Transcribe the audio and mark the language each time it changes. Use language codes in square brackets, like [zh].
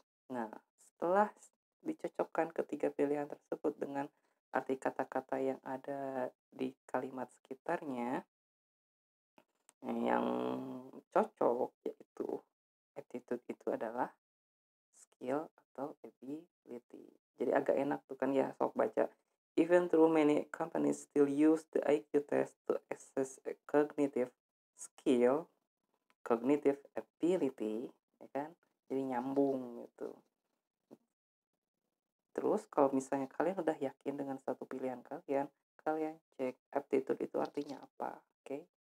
[id] Nah, setelah dicocokkan ketiga pilihan tersebut dengan arti kata-kata yang ada di kalimat sekitarnya, yang cocok yaitu attitude itu adalah skill atau ability. Jadi agak enak tuh kan ya, sok baca. [en] Even though many companies still use the IQ test to assess a cognitive skill, cognitive ability, [id] ya kan? Jadi nyambung gitu. Terus kalau misalnya kalian udah yakin dengan satu pilihan kalian cek aptitude itu artinya apa, oke?